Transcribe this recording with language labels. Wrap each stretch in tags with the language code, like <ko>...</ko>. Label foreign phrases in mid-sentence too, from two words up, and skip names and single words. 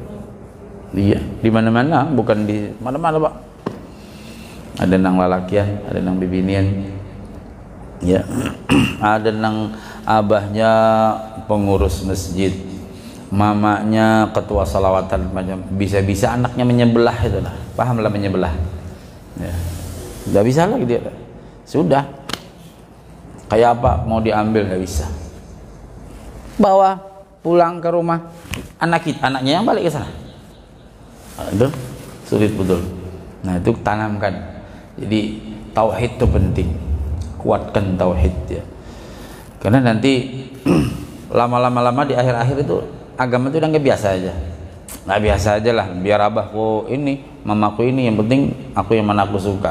<id>Iya, di mana-mana, bukan di mana-mana, Pak.</id> <bjn>ada nang lalakian, ada nang bibinian, ya. Ada nang abahnya pengurus masjid, mamanya ketua salawatan, macam bisa-bisa anaknya menyebelah, itulah, pahamlah menyebelah, ya.</bjn> <id>Nggak bisa lagi dia, sudah kayak apa mau diambil nggak bisa, bawa pulang ke rumah, anaknya yang balik ke sana, itu sulit betul. Nah itu tanamkan, jadi tauhid itu penting, kuatkan tauhid ya, karena nanti lama-lama di akhir-akhir itu agama itu udah nggak biasa aja, nggak biasa aja lah, biar abahku ini, mamaku ini, yang penting aku yang mana aku suka.</id>